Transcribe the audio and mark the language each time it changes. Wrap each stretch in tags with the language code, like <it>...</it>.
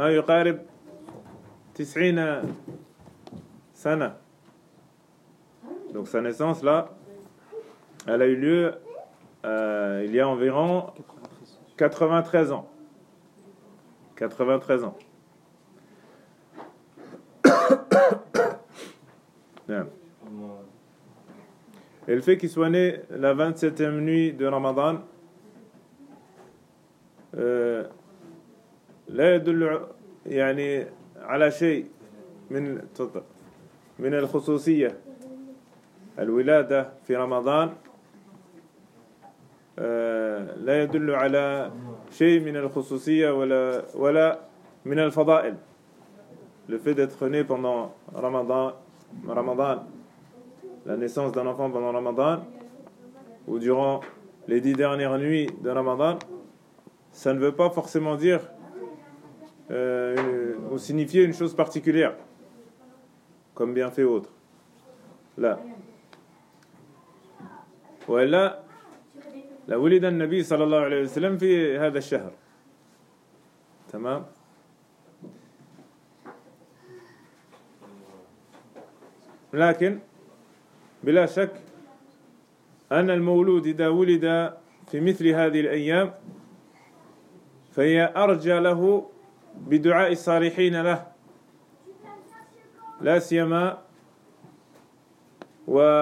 <ar>Yani, قبل ما يقارب 90 سنة.</ar> <fr>Donc sa naissance là, elle a eu lieu il y a environ 93 ans. 93 ans. Et le fait qu'il soit né la 27e nuit de Ramadan,</fr> <ar>la yadullu yani ala shay min al-khususiyya. الولادة في رمضان لا يدل على شيء من الخصوصية ولا من الفضائل.</ar> <fr>Le fait d'être né pendant Ramadan, la naissance d'un enfant pendant Ramadan ou durant les 10 dernières nuits de Ramadan, ça ne veut pas forcément dire ou signifier une chose particulière comme bienfait ou autre. Là.</fr> <ar>وإلا لولد النبي صلى الله عليه وسلم في هذا الشهر تمام لكن بلا شك أن المولود إذا ولد في مثل هذه الأيام فهي أرجى له بدعاء الصالحين له لا سيما و</ar>